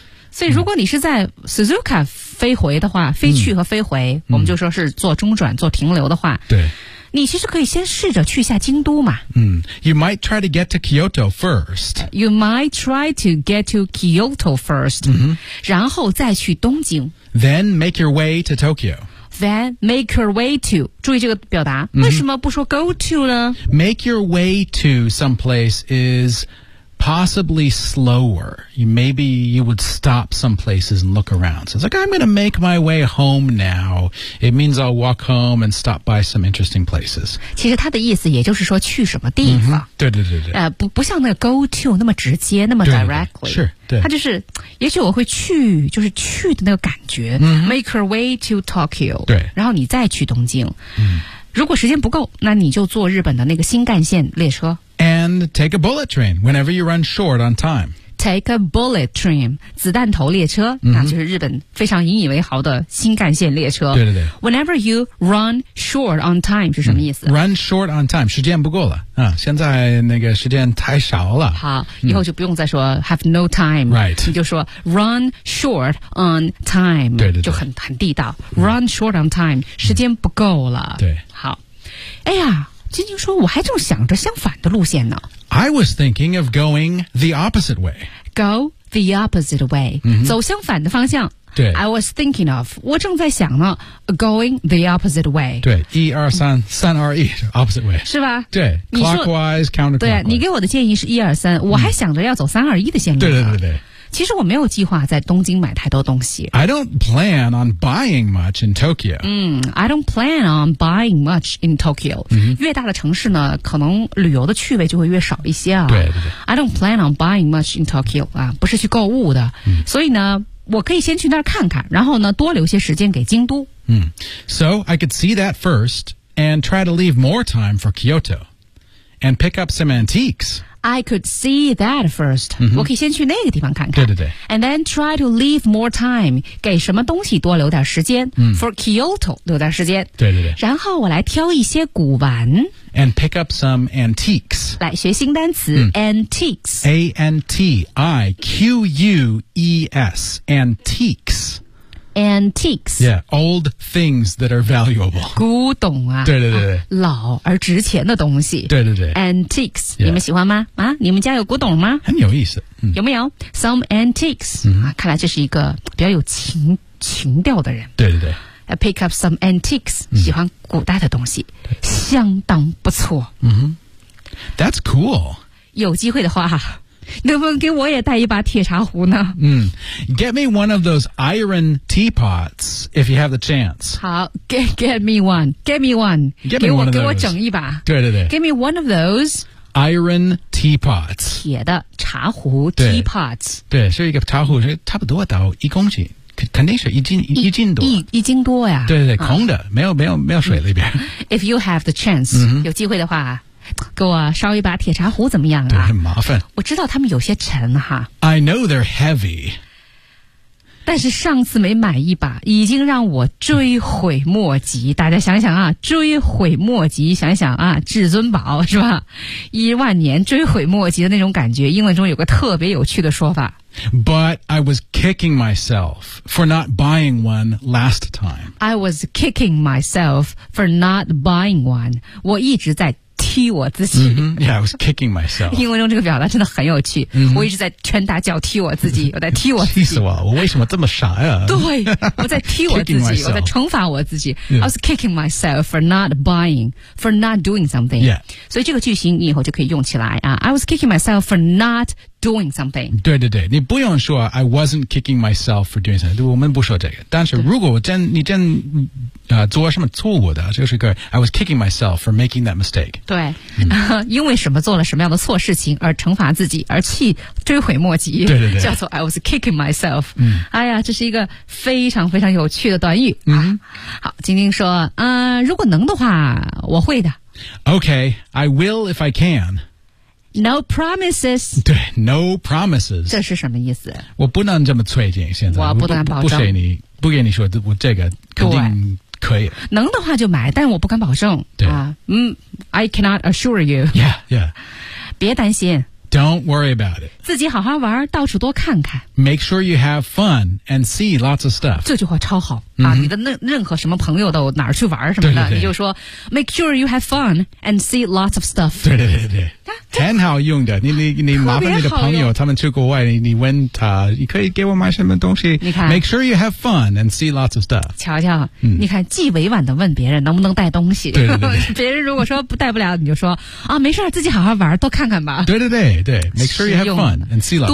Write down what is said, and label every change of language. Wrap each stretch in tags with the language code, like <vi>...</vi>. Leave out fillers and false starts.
<zh>所以如果你是在 Suzuka 飞回的话、飞去和飞回、我们就说是做中转、做停留的话。对。你其实可以先试着去一下京都嘛。</zh> <en>You might try to get to Kyoto first. You might try to get to Kyoto first.、</en> <zh>然后再去东京。</zh> <en>Then make your way to Tokyo. Then make your way to.</en> <zh>注意这个表达、为什么不说 go to 呢？</zh> <en>Make your way to someplace is... possibly slower. Maybe you would stop some places and look around. So it's like, I'm going to make my way home now. It means I'll walk home and stop by some interesting places.</en> <zh>其实它的意思也就是说去什么地方。对对对对。不像那个 go to 那么直接那么 directly. 对对对，是，对。它就是也许我会去，就是去的那个感觉。</zh> <en>Make her way to Tokyo.</en> <zh>对。然后你再去东京。如果时间不够，那你就坐日本的那个新干线列车。</zh> <en>And take a bullet train whenever you run short on time. Take a bullet train,</en> <zh>子弹头列车、那就是日本非常引以为豪的新干线列车。对对对。</zh> <en>Whenever you run short on time</en> <zh>是什么意思、</zh> <en>Run short on time,</en> <zh>时间不够了、现在那个时间太少了。好、以后就不用再说</zh> <en>have no time. Right.</en> <zh>你就说</zh> <en>run short on time.</en> <zh>对对对。就很地道。</zh> <en>Run short on time,</en> <zh>时间不够了。对。好。哎呀。晶晶说我还正想着相反的路线呢。</zh> <en>I was thinking of going the opposite way. Go the opposite way.、</en> <zh>走相反的方向。对。</zh> <en>I was thinking of,</en> <zh>我正在想呢</zh> <en>going the opposite way.</en> <zh>对。一二三三二一</zh> <en>opposite way.</en> <zh>是吧，</zh> <en>对。Clockwise, counterclockwise.</en> <zh>对，你给我的建议是一二三，我还想着要走三二一的线路。对对对对。其实我没有计划在东京买太多东西。</zh> <en>I don't plan on buying much in Tokyo. I don't plan on buying much in Tokyo.、</en> <zh>越大的城市呢，可能旅游的趣味就会越少一些啊。对对对。</zh> <en>I don't plan on buying much in Tokyo.</en> <zh>啊，不是去购物的。所以呢，我可以先去那儿看看，然后呢，多留些时间给京都。</zh> <en>So I could see that first and try to leave more time for Kyoto and pick up some antiques. I could see that first.、 Mm-hmm.</en> <zh>我可以先去那个地方看看。对对对。</zh> <en>And then try to leave more time.</en> <zh>给什么东西多留点时间、 mm. ?</zh> <en>For Kyoto,</en> <zh>留点时间。对对对。然后我来挑一些古玩。</zh> <en>And pick up some antiques.</en> <zh>来学新单词、mm. ,antiques.</zh> <en>A-N-T-I-Q-U-E-S. Antiques. Antiques. Yeah, old things that are valuable.</en> <zh>古董啊。对对对对、啊。老而值钱的东西。对对对。</zh> <en>Antiques.、Yeah.</en> <zh>你们喜欢吗啊你们家有古董吗很有意思。嗯、有没有 ?</zh> <en>Some antiques.、嗯啊、</en> <zh>看来这是一个比较有情调的人。对对对。</zh> <en>Pick up some antiques.、</en> <zh>嗯、喜欢古代的东西。相当不错。</zh> <en>嗯哼。That's cool.</en> <zh>有机会的话。能不能给我也带一把铁茶壶呢、 mm.</zh> <en>Get me one of those iron teapots if you have the chance. 好 get me one. Get me one. Get me one of those.</en> <zh>给我整一把。对对对。</zh> <en>Get me one of those. Iron teapots.</en> <zh>铁的茶壶 teapots. 对是一个茶壶是差不多到一公斤。肯定是一斤多。一斤多呀。对对对、啊、空的没有水里边。</zh> <en>If you have the chance,、 mm-hmm.</en> <zh>有机会的话。给我烧一把铁茶壶怎么样啊对很麻烦我知道他们有些沉哈</zh> <en>I know they're heavy</en> <zh>但是上次没买一把已经让我追悔莫及大家想想啊追悔莫及想想啊至尊宝是吧一万年追悔莫及的那种感觉英文中有个特别有趣的说法</zh> <en>But I was kicking myself for not buying one last time I was kicking myself for not buying one</en> <zh>我一直在踢我自己、</zh> <en>mm-hmm. Yeah, I was kicking myself</en> <zh>英文中这个表达真的很有趣、 mm-hmm. 我一直在拳打脚踢我自己我在踢我自己气死我我为什么这么傻呀对我在踢我自己我在惩罚我自己、</zh> <en>yeah. I was kicking myself for not buying for not doing something、 yeah.</en> <zh>所以这个句型你以后就可以用起来、</zh> <en>啊、I was kicking myself for not doing something</en> <zh>对对对你不用说</zh> <en>I wasn't kicking myself for doing something</en> <zh>我们不说这个但是如果你真做什么错误的就是个</zh> <en>I was kicking myself for making that mistake</en> <zh>对、嗯、因为什么做了什么样的错事情而惩罚自己而气追悔莫及对对对叫做</zh> <en>I was kicking myself、</en> <zh>嗯、哎呀这是一个非常非常有趣的短语、嗯啊、好晶晶说如果能的话我会的</zh> <en>Okay I will if I can No promises 对 No promises</en> <zh>这是什么意思我不能这么催进现在我不敢保证 不给你说我这个肯定可以能的话就买但我不敢保证对、</zh> <en>I cannot assure you Yeah, yeah</en> <zh>别担心</zh> <en>Don't worry about it</en> <zh>自己好好玩到处多看看</zh> <en>Make sure you have fun and see lots of stuff</en> <zh>这句话超好、 mm-hmm. 啊、你的任何什么朋友都哪儿去玩什么的对对对你就说</zh> <en>Make sure you have fun and see lots of stuff</en> <zh>对对对对很好用的你麻烦你的朋友他们去国外你问他你可以给我买什么东西你看</zh> <en>Make sure you have fun and see lots of stuff</en> <zh>瞧瞧、嗯、你看既委婉的问别人能不能带东西对对对别人如果说不带不了你就说啊，没事自己好好玩多看看吧对对对对</zh> <en>Make sure you have fun and see lots of stuff</en>